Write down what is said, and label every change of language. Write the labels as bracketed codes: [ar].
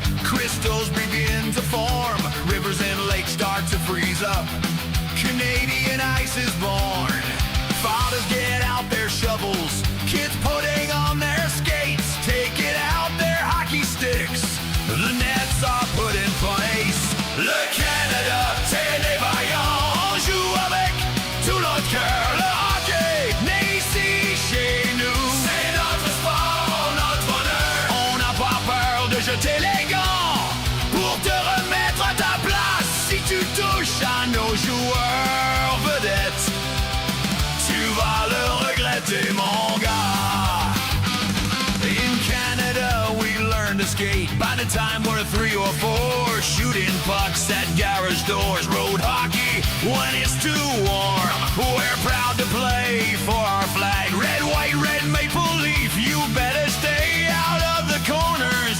[en] Crystals begin to form. Rivers and lakes start to freeze up. Canadian ice is born. Fathers get out their shovels. Kids putting on their skates. Taking out their hockey sticks. The nets are put in place. [fr] Le Canada, tenez vaillant. Joue avec tout notre cœur. Le hockey, né ici chez nous. C'est notre sport, notre bonheur. On n'a pas peur de jeter les gants pour te remettre à ta place. Si tu touches à nos joueurs vedettes, tu vas le regretter, mon gars. [en] In Canada, we learn to skate. By the time we're 3 or 4, shooting pucks at garage doors. Road hockey when it's too warm. We're proud to play for our flag. Red, white, red maple leaf. You better stay out of the corners.